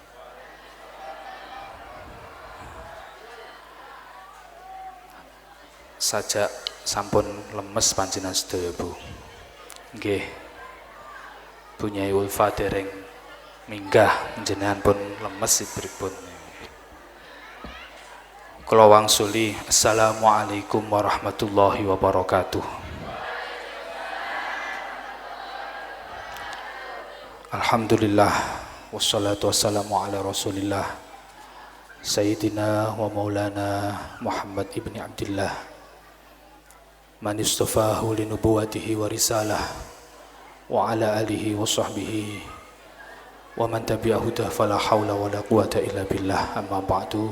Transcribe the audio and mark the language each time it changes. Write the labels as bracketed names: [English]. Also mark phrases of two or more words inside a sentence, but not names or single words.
[Javanese] Sajak sampun lemes panjenengan sedaya Bu. Nggih. Bunyai Ulfa dereng minggah panjenengan pun lemes pripun. Kula wangsuli [Arabic] السلام عليكم ورحمة الله وبركاته. الحمد لله والصلاة والسلام على رسول الله سيدنا ومولانا محمد بن عبد الله من اصطفاه لنبوته ورسالته وعلى آله وصحبه ومن تبعه فلا حول ولا قوة إلا بالله. أما بعد.